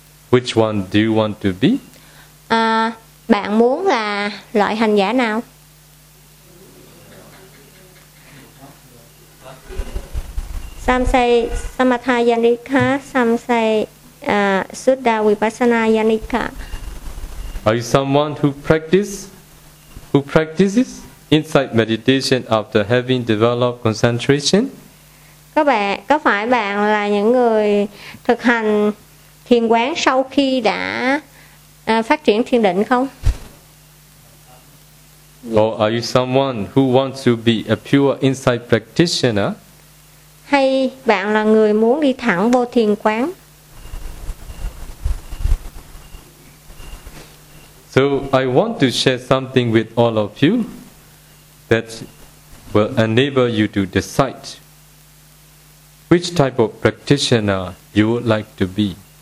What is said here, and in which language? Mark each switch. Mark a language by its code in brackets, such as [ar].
[en] Which one do you want to be? [vi] Bạn muốn là loại hành giả nào? [en] Some say samatha yanika, some say sutta vipassana yanika. Are you someone who practices insight meditation after having developed concentration? [vi] Có phải bạn là những người thực hành thiền quán sau khi đã phát triển thiền định không? [en] Or are you someone who wants to be a pure insight practitioner? [vi] Hay bạn là người muốn đi thẳng vô thiền quán? [en] So I want to share something with all of you that will enable you to decide which type of practitioner you would like to be.